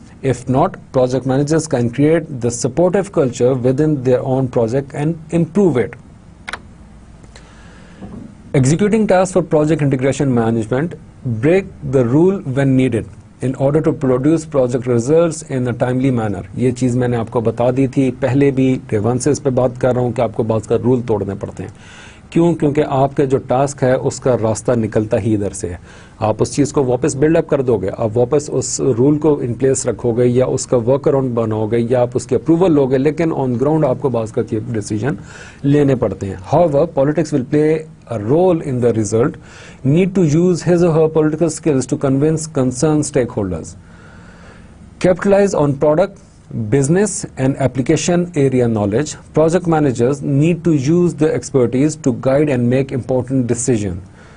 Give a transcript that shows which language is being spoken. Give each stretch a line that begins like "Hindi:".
English: If not, project managers can create the supportive culture within their own project and improve it. Executing tasks for project integration management, break the rule when needed in order to produce project results in a timely manner.
Hindi: ये चीज़ मैंने आपको बता दी थी पहले भी, references पे बात कर रहा हूँ कि आपको बात का रूल तोड़ने पड़ते हैं. क्यों? क्योंकि आपके जो टास्क है उसका रास्ता निकलता ही इधर से है. आप उस चीज़ को वापस बिल्डअप कर दोगे, आप वापस उस रूल को इन प्लेस रखोगे या उसका वर्क अराउंड बनाओगे या आप उसके अप्रूवल लोगे, लेकिन ऑन ग्राउंड आपको बात का डिसीजन लेने पड़ते हैं.
English: However, politics will play a role in the result. Need to use his or her political skills to convince concerned stakeholders. Capitalize on product, business and application area knowledge. Project managers need to use their expertise to guide and make important decisions.